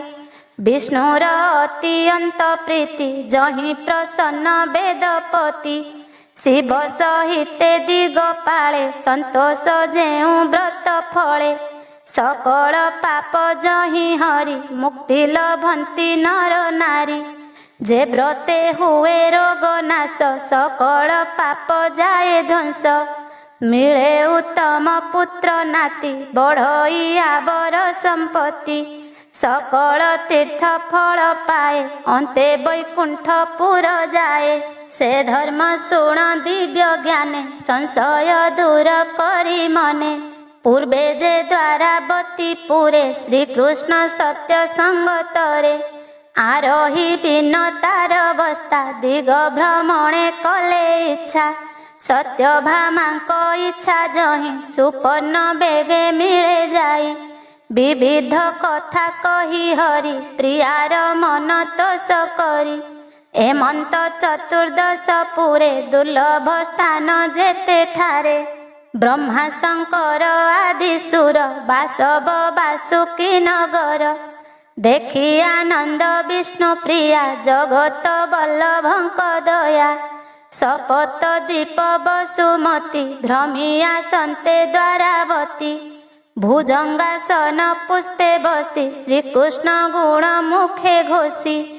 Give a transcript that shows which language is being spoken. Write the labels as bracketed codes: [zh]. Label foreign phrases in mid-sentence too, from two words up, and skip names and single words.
[or] ବିଷ୍ଣୁର ଅତ୍ୟନ୍ତ ପ୍ରୀତି ଯହିଁ ପ୍ରସନ୍ନ ବେଦପତି। ଶିବ ସହିତେ ଦିଗପାଳେ ସନ୍ତୋଷ ଯେଉଁ ବ୍ରତ ଫଳେ। ସକଳ ପାପ ଯହିଁ ହରି ମୁକ୍ତି ଲଭନ୍ତି ନର ନାରୀ। ଯେ ବ୍ରତେ ହୁଏ ରୋଗ ନାଶ ସକଳ ପାପ ଯାଏ ଧ୍ୱଂସ। ମିଳେ ଉତ୍ତମ ପୁତ୍ର ନାତି ବଢ଼ଇ ଆଉର ସମ୍ପତ୍ତି। ସକଳ ତୀର୍ଥ ଫଳ ପାଏ ଅନ୍ତେ ବୈକୁଣ୍ଠ ପୁର ଯାଏ। ସେ ଧର୍ମ ଶୁଣ ଦିବ୍ୟ ଜ୍ଞାନେ ସଂଶୟ ଦୂର କରି ମନେ। ପୂର୍ବେ ଯେ ଦ୍ୱାରାବତୀ ପୁରେ ଶ୍ରୀକୃଷ୍ଣ ସତ୍ୟ ସଙ୍ଗତରେ। ଆରୋହୀ ବିନ ତାର ଅବସ୍ଥା ଦିଗ ଭ୍ରମଣେ କଲେ ଇଚ୍ଛା। ସତ୍ୟଭାମାଙ୍କ ଇଚ୍ଛା ଯହିଁ ସୁପର୍ଣ୍ଣ ବେଗେ ମିଳେ ଯାଇ। ବିବିଧ କଥା କହି ହରି ପ୍ରିୟାର ମନ ତୋଷ କରି। ଏମନ୍ତ ଚତୁର୍ଦ୍ଦଶ ପୁରେ ଦୁର୍ଲ୍ଲଭ ସ୍ଥାନ ଯେତେ ଠାରେ। ବ୍ରହ୍ମା ଶଙ୍କର ଆଦି ସୁର ବାସବ ବାସୁକୀ ନଗର। ଦେଖି ଆନନ୍ଦ ବିଷ୍ଣୁ ପ୍ରିୟା ଜଗତ ବଲ୍ଲଭଙ୍କ ଦୟା। ସପତ ଦୀପ ବସୁମତୀ ଭ୍ରମିୟା ସନ୍ତେ ଦ୍ୱାରାବତୀ। ଭୁଜଙ୍ଗାସନ ପୁଷ୍ପେ ବସି ଶ୍ରୀକୃଷ୍ଣ ଗୁଣ ମୁଖେ ଘୋଷି।